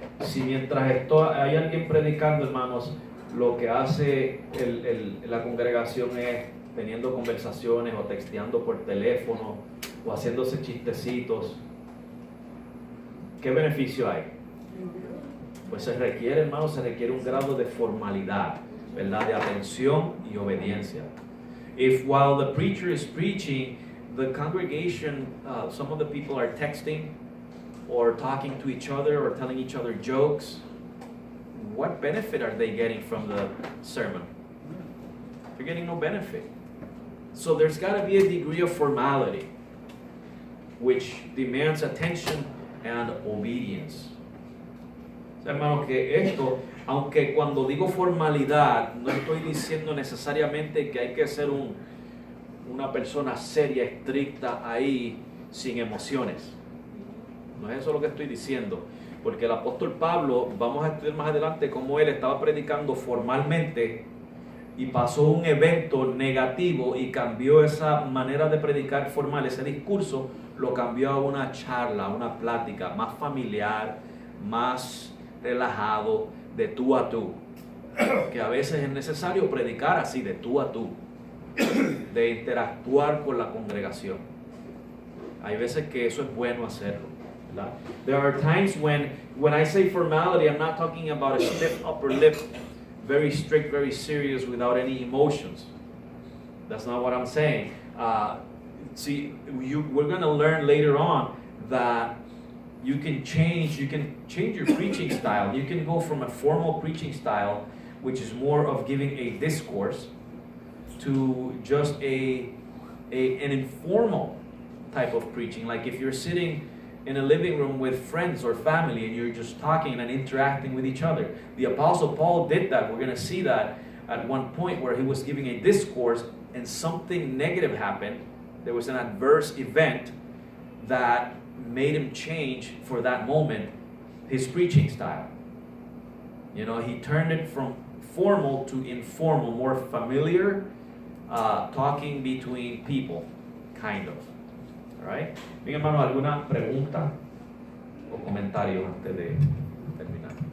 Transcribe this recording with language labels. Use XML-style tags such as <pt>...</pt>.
<es>Si mientras hay alguien predicando, hermanos, lo que hace la congregación es teniendo conversaciones o texteando por teléfono o haciéndose chistecitos, ¿qué beneficio hay? Pues se requiere, hermanos, se requiere un grado de formalidad, ¿verdad? De atención y obediencia.</es> <en>If while the preacher is preaching, the congregation, some of the people are texting or talking to each other or telling each other jokes, what benefit are they getting from the sermon? They're getting no benefit. So there's got to be a degree of formality, which demands attention and obedience.</en> <es>Hermanos, que esto, aunque cuando digo formalidad, no estoy diciendo necesariamente que hay que ser una persona seria, estricta ahí, sin emociones. No es eso lo que estoy diciendo. Porque el apóstol Pablo, vamos a estudiar más adelante cómo él estaba predicando formalmente y pasó un evento negativo y cambió esa manera de predicar formal, ese discurso, lo cambió a una charla, una plática más familiar, más relajado, de tú a tú, que a veces es necesario predicar así, de tú a tú, de interactuar con la congregación. Hay veces que eso es bueno hacerlo, ¿verdad?</es> <en>There are times when I say formality, I'm not talking about a stiff upper lip, very strict, very serious, without any emotions. That's not what I'm saying. We're going to learn later on that you can change your preaching style. You can go from a formal preaching style, which is more of giving a discourse, to just an informal type of preaching. Like if you're sitting in a living room with friends or family and you're just talking and interacting with each other. The Apostle Paul did that. We're going to see that at one point where he was giving a discourse and something negative happened. There was an adverse event that made him change for that moment his preaching style. You know, he turned it from formal to informal, more familiar, talking between people, kind of. All right?</en> <es>Bien, hermano, ¿alguna pregunta o comentario antes de terminar?</es>